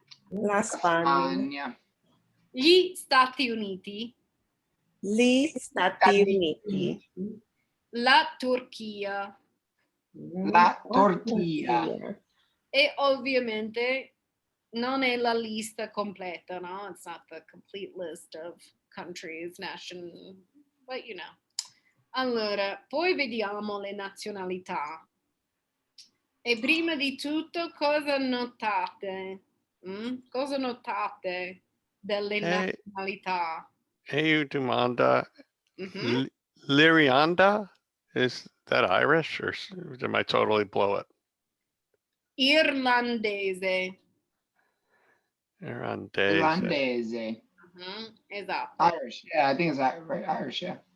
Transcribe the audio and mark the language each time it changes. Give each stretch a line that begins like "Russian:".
Italian: La Spagna. gli Stati Uniti, Gli Stati Uniti. la Turchia La Turchia. e ovviamente non è la lista completa, no?
English: It's not the complete list of countries, nation, but you know. Allora, poi vediamo le nazionalità. E prima di tutto, cosa notate? Cosa notate delle nazionalità? Eu demanda, Mhm. Lirianda, is that Irish or am I totally blow it?
Italian: Irlandese. Irlandese. Esatto.
English: Irish. Yeah, I think it's right. Irish, yeah.